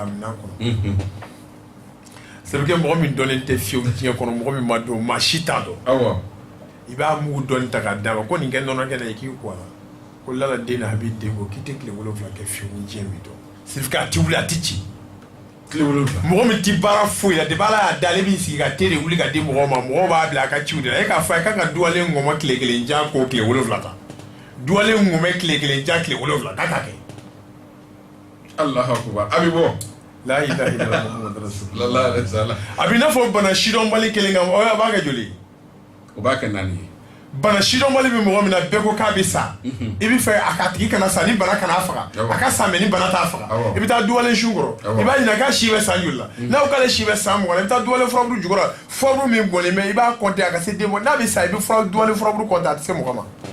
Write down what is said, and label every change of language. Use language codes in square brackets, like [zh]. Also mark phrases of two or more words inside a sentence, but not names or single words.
[bm] minɛn kɔnɔ [fr] c'est que [bm] mɔgɔ min dɔnnen tɛ fiyewu diɲɛ kɔnɔ mɔgɔ min ma dɔn maa si t'a dɔn i b'a mugu dɔɔni ta k'a d'a ma ko nin kɛ nɔnɔ kɛ na i k'i ko a la ko Lala den na a b'i den ko k'i tɛ tile 7 kɛ fiyewu ni diɲɛ min dɔn [fr] c'est que [bm] a tɛ wuli a tɛ ci tile 7 mɔgɔ min tɛ baara foyi la depuis Ala y'a da ale b'i sigi ka te de wuli ka di mɔgɔw ma mɔgɔw b'a bila a ka ciw de la e k'a fɔ a ye k'a ka duwalen ngɔmɔ tile 1 ja ko tile 7 ta duwalen ngɔmɔ tile 1 ja tile 7 k'a ka kɛ [ar] الله أكبر [bm] a bɛ bɔ [ar] لا إله إلا الله محمد رسول الله [bm] a bɛ i n'a fɔ bana sidɔnbali kelen kan a b'a kɛ joli o b'a kɛ 4 ye bana sidɔnbali bɛ mɔgɔ min na bɛɛ ko k'a bɛ sa i bɛ fɛ a ka tigi kana sa ni bana kana faga a ka sa mɛ ni bana t'a faga i bɛ taa duwalen su kɔrɔ i b'a ɲininka k'a si bɛ san joli la n'a ko k'ale si bɛ san 20 la i bɛ taa duwalen furaburu jukɔrɔ furaburu min bɔnnen bɛ i b'a compter a ka se den ma n'a bɛ sa i bɛ duwalen furaburu compter a tɛ se mɔgɔ ma